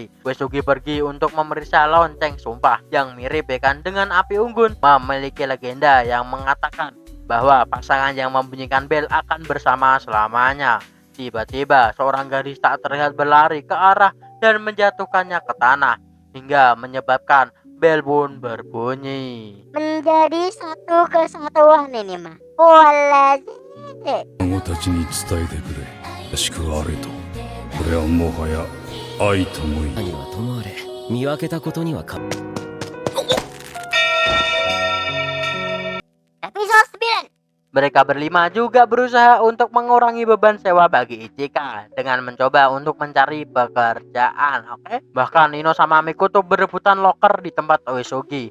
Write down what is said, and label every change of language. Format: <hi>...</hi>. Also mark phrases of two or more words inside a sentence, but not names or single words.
<id>Uesugi pergi untuk memeriksa lonceng sumpah yang mirip ya kan dengan api unggun, memiliki legenda yang mengatakan bahwa pasangan yang membunyikan bel akan bersama selamanya. Tiba-tiba seorang gadis tak terlihat berlari ke arah dan menjatuhkannya ke tanah hingga menyebabkan bel pun berbunyi. Menjadi satu kesatuan ini mah. Wala cece.</id> <ja>孫たちに伝えてくれ。らしくあれと。これはもはや愛とも言える。何はともあれ見分けたことにはか</ja> <id>Episode 9. Mereka berlima juga berusaha untuk mengurangi beban sewa bagi Ichika dengan mencoba untuk mencari pekerjaan. Bahkan Nino sama Miko tuh berebutan loker di tempat Uesugi.</id>